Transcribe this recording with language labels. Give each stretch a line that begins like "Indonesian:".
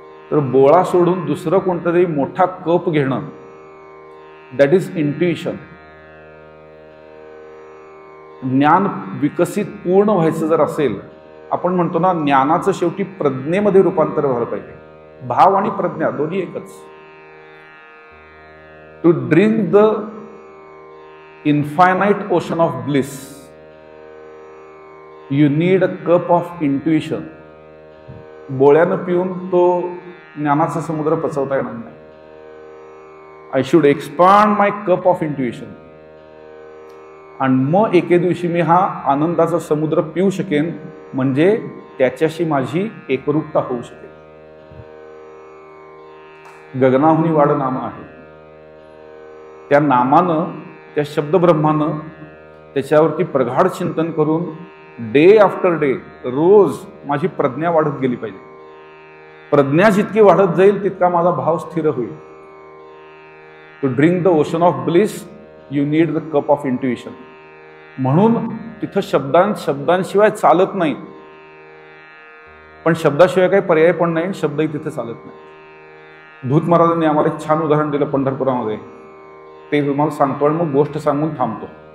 Marathi: तर बोळा सोडून दुसरं कोणतं तरी मोठा कप घेणं,
English: That is intuition.
Marathi: ज्ञान विकसित पूर्ण व्हायचं जर असेल, आपण म्हणतो ना, ज्ञानाचं शेवटी प्रज्ञेमध्ये रूपांतर व्हायला पाहिजे. भाव आणि प्रज्ञा दोन्ही एकच.
English: To drink the infinite ocean of bliss, you need a cup of intuition.
Marathi: बोळ्यानं पिऊन तो ज्ञानाचा समुद्र पचवता येणार नाही.
English: I should expand my cup of intuition,
Marathi: आणि मग एके दिवशी मी हा आनंदाचा समुद्र पिऊ शकेन, म्हणजे त्याच्याशी माझी एकरूपता होऊ शकेल. गगनाहुनी वाढ नाम आहे. त्या नामानं, त्या शब्दब्रह्मानं त्याच्यावरती प्रगाढ चिंतन करून
English: day after day
Marathi: रोज माझी प्रज्ञा वाढत गेली पाहिजे. प्रज्ञा जितकी वाढत जाईल तितका माझा भाव स्थिर होईल.
English: To drink the ocean of bliss you need the cup of intuition.
Marathi: म्हणून तिथं शब्दांशिवाय चालत नाही, पण शब्दाशिवाय काही पर्याय पण नाही, शब्दही तिथे चालत नाही. धूत महाराजांनी आम्हाला एक छान उदाहरण दिलं पंढरपुरामध्ये, ते तुम्हाला सांगतो आणि मग गोष्ट सांगून थांबतो.